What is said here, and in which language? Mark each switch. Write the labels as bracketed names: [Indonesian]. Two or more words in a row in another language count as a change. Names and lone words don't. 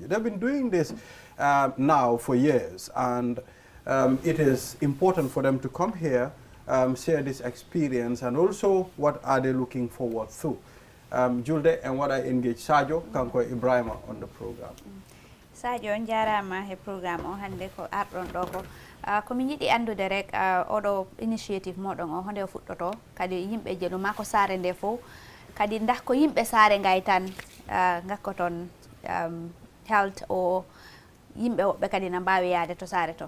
[English] They've been doing this now for years, and it is important for them to come here, share this experience, and also what are they looking forward to. Julde and what I engage Sajo Kanko Ibrahima on the program. [Fula] Sajo jarama he program o hande ko ardon do ko komi yidi andude rek odo initiative modon o hande o fuddoto kadi yimbe jelu mako sare nde fo kadi ndah ko yimbe sare ngay tan ngakkoton health o yimbe wobbe kadi na mbawi yaade to sare to.